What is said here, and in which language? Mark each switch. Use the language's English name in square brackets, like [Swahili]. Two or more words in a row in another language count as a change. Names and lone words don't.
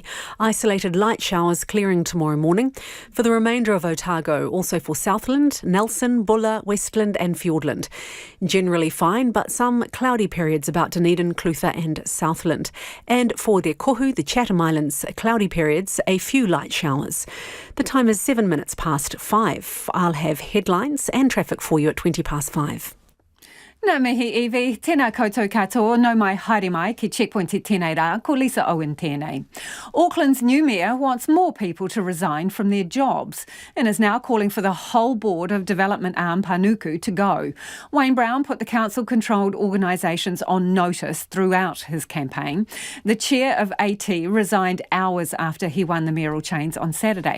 [English] Isolated light showers clearing tomorrow morning. For the remainder of Otago, also for Southland, Nelson, Buller, Westland and Fiordland. Generally fine, but some cloudy periods about Dunedin, Clutha and Southland. And for Te Kohu, the Chatham Islands, cloudy periods, a few light showers. The time is 7 minutes past 5. I'll have headlines and traffic for you at 20 past 5. [Māori] Nā mihi Evie, tēnā koutou katoa, no mai haere mai ki [English] Checkpoint [Māori] te tēnei rā, ko Lisa Owen tēnei. [English] Auckland's new mayor wants more people to resign from their jobs and is now calling for the whole board of development arm Panuku to go. Wayne Brown put the council-controlled organisations on notice throughout his campaign. The chair of AT resigned hours after he won the mayoral chains on Saturday.